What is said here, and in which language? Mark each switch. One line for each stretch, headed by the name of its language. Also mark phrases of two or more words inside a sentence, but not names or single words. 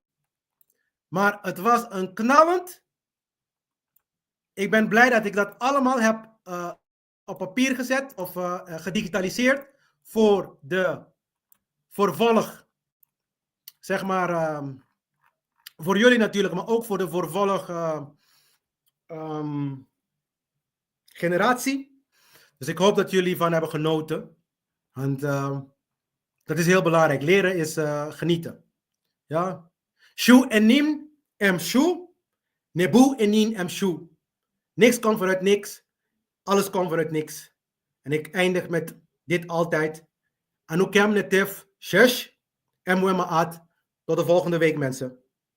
Dutch: Maar het was een knallend. Ik ben blij dat ik dat allemaal heb op papier gezet of gedigitaliseerd voor de vervolg, zeg maar, voor jullie natuurlijk, maar ook voor de vervolg generatie. Dus ik hoop dat jullie van hebben genoten. Want dat is heel belangrijk. Leren is genieten. Ja.
Ancient Egyptian: Shu enim em shu, nebu enin em shu.
Dutch: Niks komt vanuit niks. Alles komt vanuit niks. En ik eindig met dit altijd.
Ancient Egyptian: Anukem netif shesh en muemaat.
Dutch: Tot de volgende week, mensen.